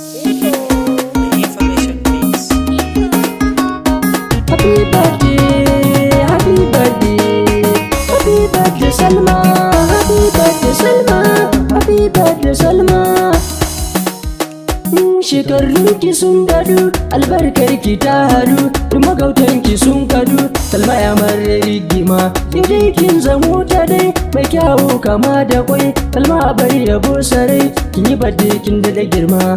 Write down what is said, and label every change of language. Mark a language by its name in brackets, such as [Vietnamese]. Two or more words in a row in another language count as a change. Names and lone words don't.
[English] Information, please. Happy birthday, happy birthday, happy birthday, Salma, happy birthday, Salma, happy birthday, Salma. [Hausa] Mm, shekarun ki sun daɗu, albarkar ki ta haɗu, duk magautan ki sun kaɗu. Salma ya mara rigima, in dai kin zamo ta dai, mai kyawu kama da kwai. Salma a bari yabo sarai, kin yi birthday kin daɗa girma.